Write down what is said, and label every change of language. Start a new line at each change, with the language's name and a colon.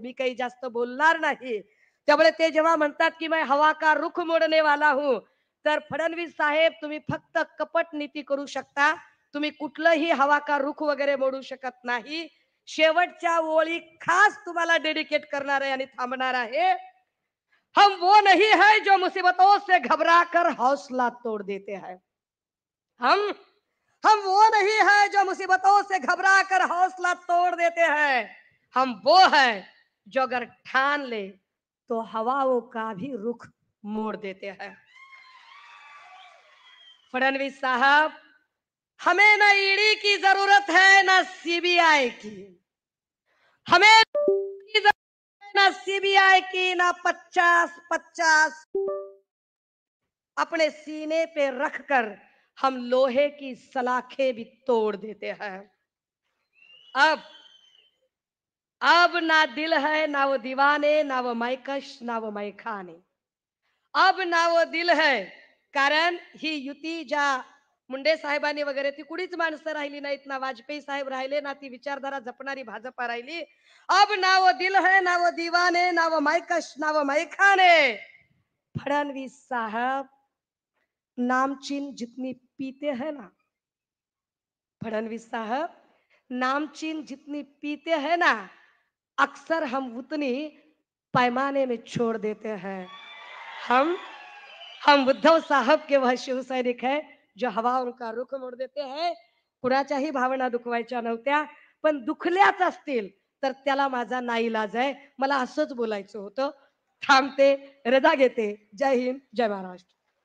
Marathi: मी काही जास्त बोलणार नाही. त्यामुळे ते जेव्हा म्हणतात की
Hindi: मैं हवा का रुख मोडने वाला हूं,
Marathi: तर फडणवीस साहेब तुम्ही फक्त कपट नीती करू शकता. तुम्ही कुठलंही
Hindi: हवा का रुख
Marathi: वगैरे मोडू शकत नाही. शेवटच्या ओळी खास तुम्हाला डेडिकेट करणार आहे आणि थांबणार आहे.
Hindi: हम वो नहीं है जो मुसीबतों से घबरा कर हौसला तोड़ देते हैं. हम हम वो नहीं है जो मुसीबतों से घबरा कर हौसला तोड़ देते हैं. हम वो है जो अगर ठान ले तो हवाओं का भी रुख मोड़ देते हैं. फडणवीस साहब, हमें न ईडी की जरूरत है न सीबीआई की. हमें न सीबीआई की न 50-50 अपने सीने पे रखकर हम लोहे की सलाखें भी तोड़ देते हैं. अब अब ना दिल है ना वो दीवाने ना वो मैकश ना वो मैखाने. अब ना वो दिल है.
Marathi: कारण ही युती ज्या मुंडे साहेबांनी वगैरे ती कुणीच माणसं राहिली नाहीत. ना वाजपेयी साहेब राहिले ना ती विचारधारा जपणारी भाजपा राहिली.
Hindi: अब ना वो दिल है ना वो दीवाने ना वो मैकश ना वो मैखाने. फडणवीस साहब, नामचीन जितनी पीते हैं ना, फडणवीस साहब, नामचीन जितनी पीते हैं ना, अक्सर हम उतनी पैमाने में छोड़ देते हैं. हम हम उद्धव साहब के वह शिव सैनिक है जो हवाओं का रुख मोड देते हैं.
Marathi: कुणाच्याही भावना दुखवायच्या नव्हत्या, पण दुखल्याच असतील तर त्याला माझा नाईलाज आहे. मला असंच बोलायचं होतं. थांबते, रजा घेते. जय हिंद, जय महाराष्ट्र.